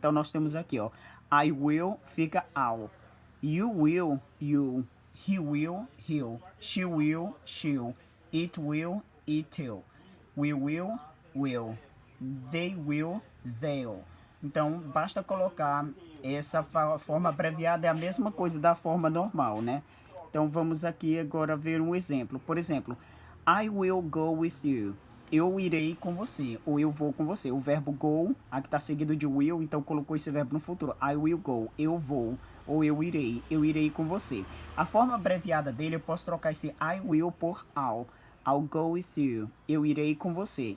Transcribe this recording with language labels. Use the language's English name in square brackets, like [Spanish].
[Portuguese] Então nós temos aqui, ó, [English] I will fica I'll, you will, you, he will, he'll, she will, she'll, it will, it'll, we will, will, they will, they'll. [Portuguese] Então, basta colocar essa forma abreviada, é a mesma coisa da forma normal, né? Então, vamos aqui agora ver um exemplo. Por exemplo, [English] I will go with you. [Portuguese] Eu irei com você, ou eu vou com você. O verbo go, aqui está seguido de will, então colocou esse verbo no futuro. [English] I will go, [Portuguese] eu vou, ou eu irei com você. A forma abreviada dele, eu posso trocar esse I will por [English] I'll go with you, [Portuguese] eu irei com você.